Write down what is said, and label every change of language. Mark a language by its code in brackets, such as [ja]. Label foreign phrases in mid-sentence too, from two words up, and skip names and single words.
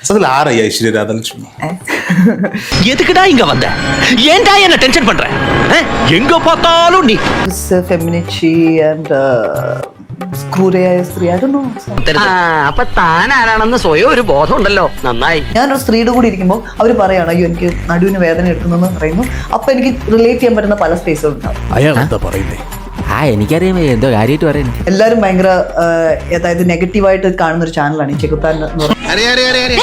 [ta] அதில் ஆரை ஐஸ்வர்யா ராதலட்சுமி எதுக்குடா இங்க வந்த? ஏன்டா என்ன டென்ஷன் பண்ற? எங்க பார்த்தாலும் நீ [en] femininity and [ml] ക്രൂരയായ സ്ത്രീ [en] I don't know. [ml] അപ്പൊ താൻ ആരാണെന്ന് സ്വയം ഒരു ബോധം ഉണ്ടല്ലോ. നന്നായി. ഞാനൊരു സ്ത്രീയുടെ കൂടി ഇരിക്കുമ്പോൾ അവർ പറയാണ് അയ്യോ എനിക്ക് നടുവിന് വേദന എടുക്കുന്നെന്ന് പറയുന്നു. അപ്പൊ എനിക്ക് റിലേറ്റ് ചെയ്യാൻ പറ്റുന്ന പല സ്പേസുകളുണ്ടാവും. അയാൾ എന്താ പറയുന്നേ? എനിക്കറിയാം എന്തോ കാര്യമായിട്ട് പറയുന്നത്. എല്ലാവരും ഭയങ്കര അതായത് നെഗറ്റീവായിട്ട് കാണുന്ന ഒരു ചാനലാണ് ഈ ചെകുത്താൻ എന്ന് പറയുന്നത്.